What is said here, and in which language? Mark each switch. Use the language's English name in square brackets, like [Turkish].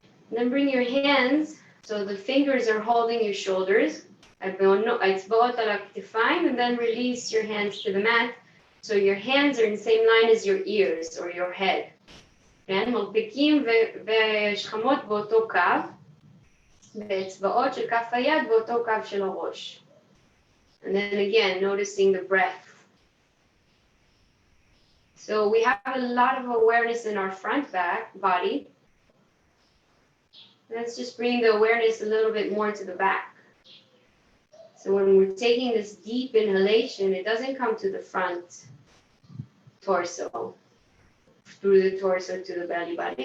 [English] And then bring your hands, so the fingers are holding your shoulders. [Hebrew] האצבעות על הכתפיים, [English] and then release your hands to the mat. So your hands are in the same line as your ears or your head. [Hebrew] כן? מרפקים ושכמות באותו קו, ואצבעות של כף היד באותו קו של הראש. [English] And then again, noticing the breath. So we have a lot of awareness in our front body. Let's just bring the awareness a little bit more to the back. So when we're taking this deep inhalation, it doesn't come to the front torso, through the torso to the belly button.